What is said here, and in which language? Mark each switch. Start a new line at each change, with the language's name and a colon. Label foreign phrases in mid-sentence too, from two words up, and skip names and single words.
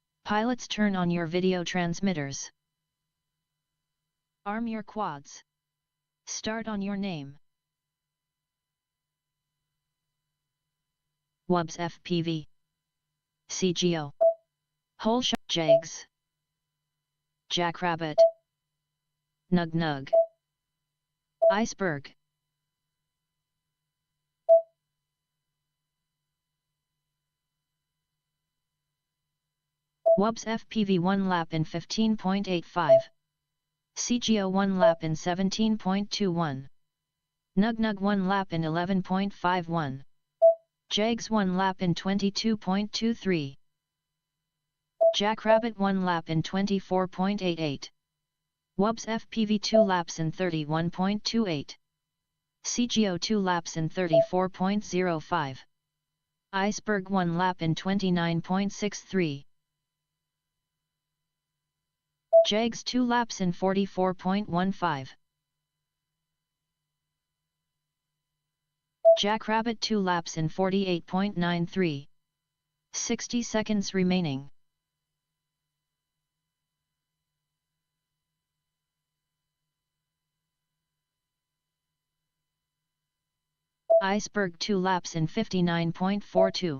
English: Pilots, turn on your video transmitters. Arm your quads. Start on your name. WUBS FPV. CGO. Whole shot. Jags. Jackrabbit. Nug Nug. Iceberg. WUBS FPV 1 lap in 15.85. CGO 1 lap in 17.21. Nug Nug 1 lap in 11.51. Jags 1 lap in 22.23. Jackrabbit 1 lap in 24.88. WUBS FPV 2 laps in 31.28. CGO 2 laps in 34.05. Iceberg 1 lap in 29.63. Jags 2 laps in 44.15. Jackrabbit 2 laps in 48.93. 60 seconds remaining. Iceberg 2 laps in 59.42.